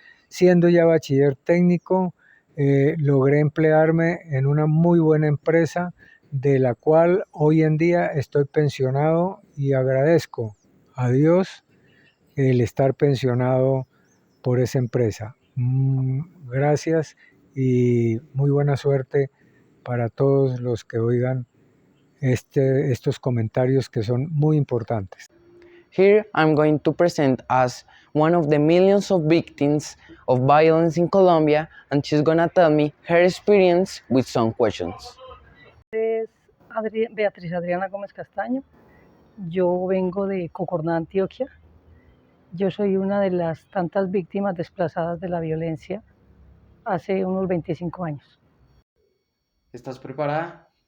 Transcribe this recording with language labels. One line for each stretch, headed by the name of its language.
Spanish: Siendo ya bachiller técnico, logré emplearme en una muy buena empresa de la cual hoy en día estoy pensionado y agradezco a Dios el estar pensionado por esa empresa. Gracias y muy buena suerte para todos los que oigan estos comentarios que son muy importantes.
English: Here I'm going to present as one of the millions of victims of violence in Colombia, and she's gonna tell me her experience with some questions.
Spanish: Es Beatriz Adriana Gómez Castaño. Yo vengo de Cocorná, Antioquia. Yo soy una de las tantas víctimas desplazadas de la violencia hace unos 25 años. ¿Estás preparada?